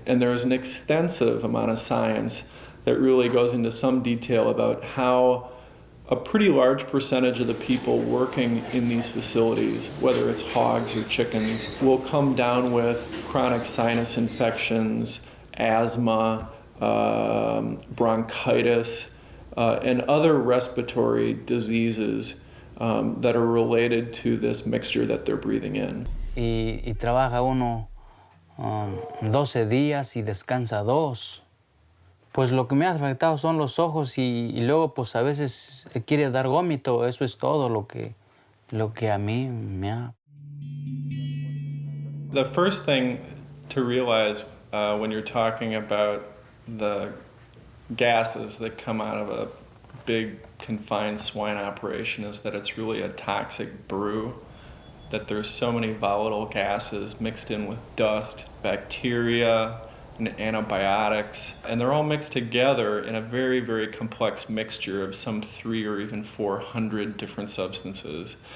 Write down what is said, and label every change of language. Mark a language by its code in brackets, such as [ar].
[en] And there is an extensive amount of science that really goes into some detail about how a pretty large percentage of the people working in these facilities, whether it's hogs or chickens, will come down with chronic sinus infections, asthma, bronchitis, and other respiratory diseases that are related to this mixture that they're breathing in. [es] Y trabaja uno 12 días y descansa 2. Pues lo que me ha afectado son los ojos y luego pues a veces quiere dar vómito. Eso es todo lo que a mí me ha... [en] The first thing to realize when you're talking about the gases that come out of a big confined swine operation is that it's really a toxic brew, that there's so many volatile gases mixed in with dust, bacteria, and antibiotics, and they're all mixed together in a very, very complex mixture of some 300 or even 400 different substances.